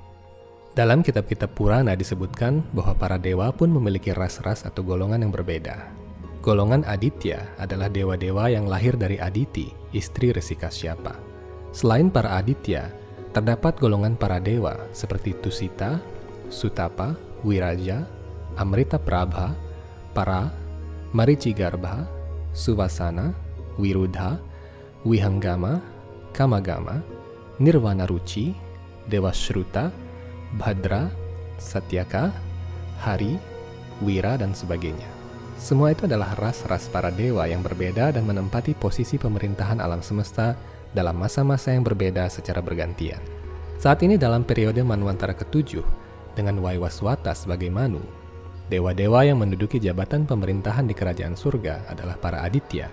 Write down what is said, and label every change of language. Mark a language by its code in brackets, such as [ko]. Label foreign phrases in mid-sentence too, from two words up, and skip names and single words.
[id] Dalam kitab-kitab Purana disebutkan bahwa para dewa pun memiliki ras-ras atau golongan yang berbeda. Golongan Aditya adalah dewa-dewa yang lahir dari Aditi, istri Resi Kasyapa. Selain para Aditya, terdapat golongan para dewa seperti Tusita, Sutapa, Wiraja, Amrita Prabha, Para, Maricigarbha, Suvasana, Wirudha, Wihanggama, Kamagama, Nirvana Ruci, Dewa Shruta, Bhadra, Satyaka, Hari, Wira, dan sebagainya. Semua itu adalah ras-ras para dewa yang berbeda dan menempati posisi pemerintahan alam semesta dalam masa-masa yang berbeda secara bergantian. Saat ini dalam periode Manwantara ke-7, dengan Waiwaswata sebagai Manu, dewa-dewa yang menduduki jabatan pemerintahan di kerajaan surga adalah para Aditya.